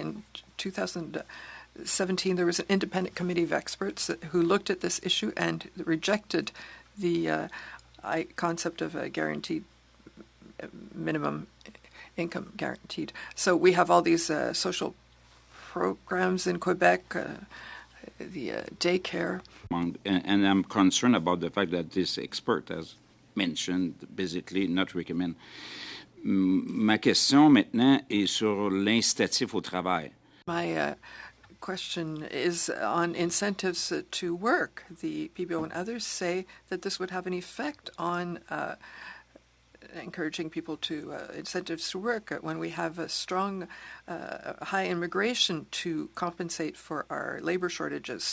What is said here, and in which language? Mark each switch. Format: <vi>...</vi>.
<en>In 2017, there was an independent committee of experts who looked at this issue and rejected the concept of a guaranteed minimum income guaranteed. So we have all these social programs in Quebec, the daycare. and I'm concerned about the fact that this expert has mentioned, basically, not recommend.</en> <fr>Ma question maintenant est sur l'incitatif au travail.</fr> <en>My question is on incentives to work. The PBO and others say that this would have an effect on encouraging people to incentives to work when we have a strong, high immigration to compensate for our labor shortages.</en>